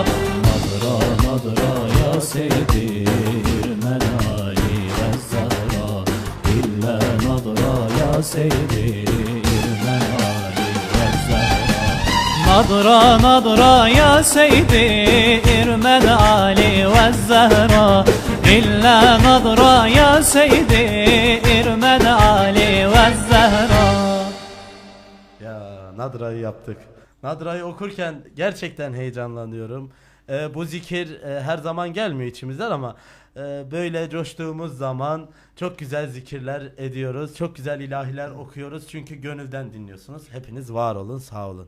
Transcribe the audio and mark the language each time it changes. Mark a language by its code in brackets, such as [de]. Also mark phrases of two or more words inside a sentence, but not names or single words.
[ar] نظرة نظرة يا سيدي علم العالي والزهراء، إلا نظرة يا سيدي علم العالي والزهراء. نظرة نظرة يا سيدي علم العالي والزهراء، إلا نظرة يا سيدي علم العالي والزهراء. [tr] Ya Nadra'yı yaptık. Nadra'yı okurken gerçekten heyecanlanıyorum. Bu zikir her zaman gelmiyor içimizden ama böyle coştuğumuz zaman çok güzel zikirler ediyoruz. Çok güzel ilahiler okuyoruz. Çünkü gönülden dinliyorsunuz. Hepiniz var olun, sağ olun.